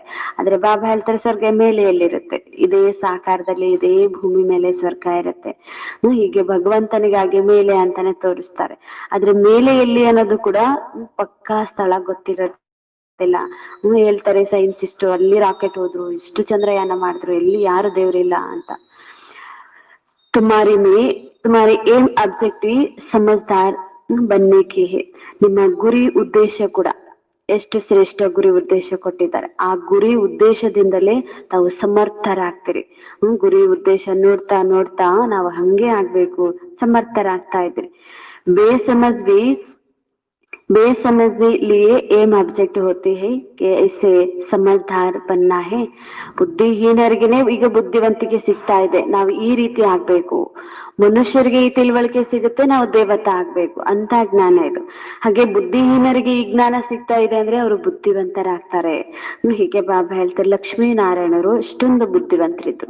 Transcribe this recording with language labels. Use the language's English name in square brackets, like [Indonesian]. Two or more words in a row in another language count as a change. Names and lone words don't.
[Kannada] ಆದ್ರೆ ಬಾಬಾ ಹೇಳ್ತಾರೆ ಸ್ವರ್ಗ ಮೇಲೆ ಎಲ್ಲಿರುತ್ತೆ, ಇದೇ ಸಾಕಾರದಲ್ಲಿ ಇದೇ ಭೂಮಿ ಮೇಲೆ ಸ್ವರ್ಗ ಇರುತ್ತೆ. ಹೀಗೆ ಭಗವಂತನಿಗಾಗಿ ಮೇಲೆ ಅಂತಾನೆ ತೋರಿಸ್ತಾರೆ. ಆದ್ರೆ ಮೇಲೆ ಎಲ್ಲಿ ಅನ್ನೋದು ಕೂಡ ಪಕ್ಕಾ ಸ್ಥಳ ಗೊತ್ತಿರೋದಿಲ್ಲ. ಹೇಳ್ತಾರೆ ಸೈನ್ಸಿಸ್ಟ್ ಅಲ್ಲಿ ರಾಕೆಟ್ ಹೋದ್ರು, ಇಷ್ಟು ಚಂದ್ರಯಾನ ಮಾಡಿದ್ರು, ಎಲ್ಲಿ ಯಾರು ದೇವ್ರಿಲ್ಲ ಅಂತ. [Hindi] तुम्हारी [English] aim objective [Hindi] समझदार बनने की है. [Kannada] ನಿಮ್ಮ ಗುರಿ ಉದ್ದೇಶ ಕೂಡ ಎಷ್ಟು ಶ್ರೇಷ್ಠ ಗುರಿ ಉದ್ದೇಶ ಕೊಟ್ಟಿದ್ದಾರೆ. ಆ ಗುರಿ ಉದ್ದೇಶದಿಂದಲೇ ತಾವು ಸಮರ್ಥರಾಗ್ತೀರಿ. ಗುರಿ ಉದ್ದೇಶ ನೋಡ್ತಾ ನೋಡ್ತಾ ನಾವು ಹಂಗೆ ಆಗ್ಬೇಕು, ಸಮರ್ಥರಾಗ್ತಾ ಇದ್ರಿ. [Hindi] बेसमझ भी लिए [English] aim object [Hindi] होती है कि इसे समझदार बनना है. [Kannada] ಬುದ್ಧಿಹೀನರಿಗೆನೆ ಈಗ ಬುದ್ಧಿವಂತಿಕೆ ಸಿಗ್ತಾ ಇದೆ, ನಾವು ಈ ರೀತಿ ಆಗ್ಬೇಕು. ಮನುಷ್ಯರಿಗೆ ಈ ತಿಳುವಳಿಕೆ ಸಿಗುತ್ತೆ, ನಾವು ದೇವತಾ ಆಗ್ಬೇಕು ಅಂತ ಜ್ಞಾನ ಇದು. ಹಾಗೆ ಬುದ್ಧಿಹೀನರಿಗೆ ಈ ಜ್ಞಾನ ಸಿಗ್ತಾ ಇದೆ ಅಂದ್ರೆ ಅವರು ಬುದ್ಧಿವಂತರಾಗ್ತಾರೆ. ಹೀಗೆ ಬಾಬಾ ಹೇಳ್ತಾರೆ ಲಕ್ಷ್ಮೀನಾರಾಯಣರು ಅಷ್ಟೊಂದು ಬುದ್ಧಿವಂತರಿದ್ರು.